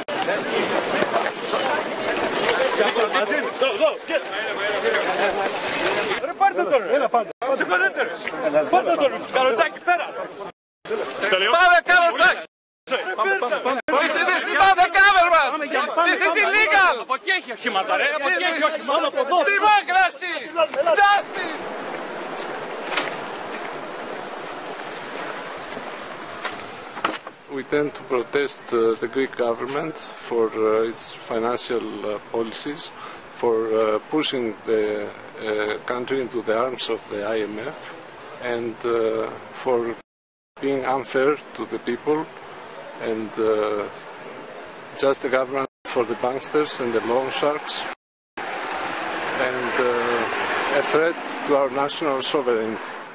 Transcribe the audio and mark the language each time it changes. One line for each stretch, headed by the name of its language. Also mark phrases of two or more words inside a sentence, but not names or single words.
Greek: Πάρτε τον! Έλα πάρτε! Σηκωθείτε! Πάρτε τον! Καροτσάκι, πέρα! Πάμε Καροτσάκι!
English: This is not the government! This is illegal!
Greek: Από εκεί έχει οχήματα ρε! Από εκεί έχει οχήματα! Από εδώ!
English: Democracy! Justice! We tend to protest the Greek government for its financial policies, for pushing the country into the arms of the IMF, and for being unfair to the people, and just a government for the banksters and the loan sharks, and a threat to our national sovereignty.